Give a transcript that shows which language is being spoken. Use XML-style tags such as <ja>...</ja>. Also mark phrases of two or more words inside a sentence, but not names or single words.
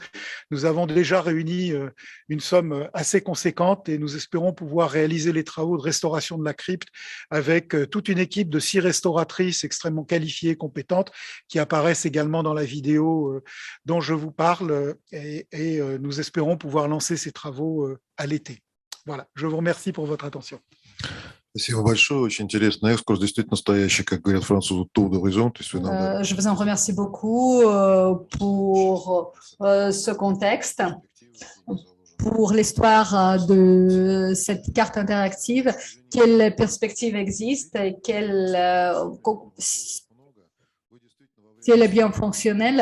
<fr>Nous avons déjà réuni une somme assez conséquente et nous espérons pouvoir réaliser les travaux de restauration de la crypte avec toute une équipe de 6 restauratrices extrêmement qualifiées et compétentes qui apparaissent également dans la vidéo dont je vous parle et nous espérons pouvoir lancer ces travaux à l'été. Voilà, je vous remercie pour votre attention.</fr> <ru>Спасибо большое, очень интересный экскурс, действительно настоящий, как говорят французы,</ru> <fr>tour d'horizon. Je vous en remercie beaucoup pour ce contexte, pour l'histoire de cette carte interactive, quelles perspectives existent et si elle est bien fonctionnelle.</fr>